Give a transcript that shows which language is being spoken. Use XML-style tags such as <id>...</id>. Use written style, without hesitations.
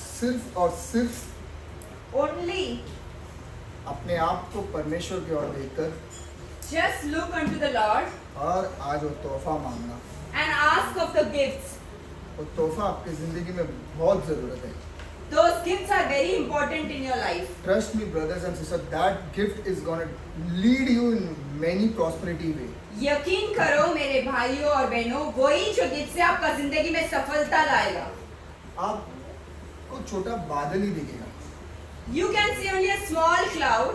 <hi>सिर्फ और सिर्फ</hi> <en>Only</en> <hi>अपने आप को परमेश्वर की ओर देखकर</hi> <en>just look unto the Lord</en> <hi>और आज वो तोहफा मांगना।</hi> <en>and ask of the gifts.</en> <hi>वो तोहफा आपकी जिंदगी में बहुत जरूरत है।</hi> <en>Those gifts are very important in your life. Trust me, brothers and sisters, that gift is gonna lead you in many prosperity way.</en> <hi>यकीन करो मेरे भाइयों और बहनों, वही जो गिफ्ट से आपका जिंदगी में सफलता लाएगा. आपको छोटा बादल ही दिखेगा,</hi> <en>You can see only a small cloud,</en>